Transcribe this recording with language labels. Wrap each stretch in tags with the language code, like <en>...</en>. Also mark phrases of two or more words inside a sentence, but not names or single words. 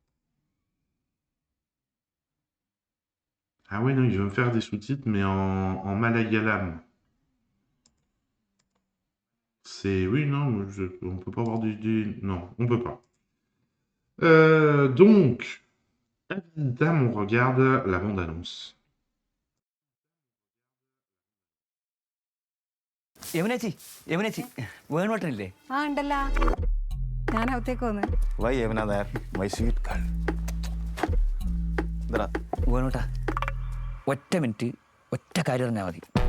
<fr>Ah ouais, non, il veut me faire des sous-titres, mais en malayalam. C'est... Oui, non, on peut pas avoir Non, on peut pas. Donc, Avinitam, on regarde la bande-annonce.</fr> <ml>യമുനേച്ചി യമുനേച്ചി വേണോട്ടനില്ലേ ആ ഉണ്ടല്ലോ ഞാൻ അകത്തേക്ക് വന്ന് വൈ യമുന നായർ</ml> <en>my sweet girl</en> <ml>ഇതാ വേണോട്ടാ ഒറ്റ മിനിറ്റ് ഒറ്റ കാര്യം പറഞ്ഞാൽ മതി</ml>